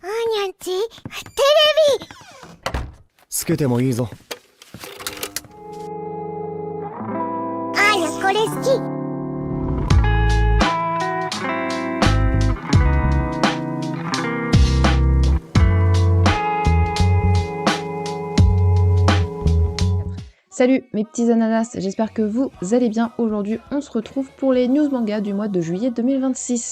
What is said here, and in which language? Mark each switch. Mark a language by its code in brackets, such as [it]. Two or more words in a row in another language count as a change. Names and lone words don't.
[ja] にゃんちテレビつけてもいいぞ。あーやこれ好き。 [fr] Salut mes petits ananas, j'espère que vous allez bien. Aujourd'hui on se retrouve pour les news manga du mois de juillet 2026.